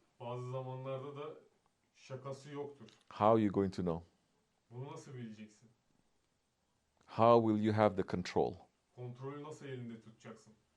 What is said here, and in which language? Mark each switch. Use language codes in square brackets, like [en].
[tr] Bazı zamanlarda da şakası yoktur. [en] How are you going to know? [tr] Bunu nasıl bileceksin? [en] How will you have the control? [tr] Kontrolü nasıl elinde tutacaksın?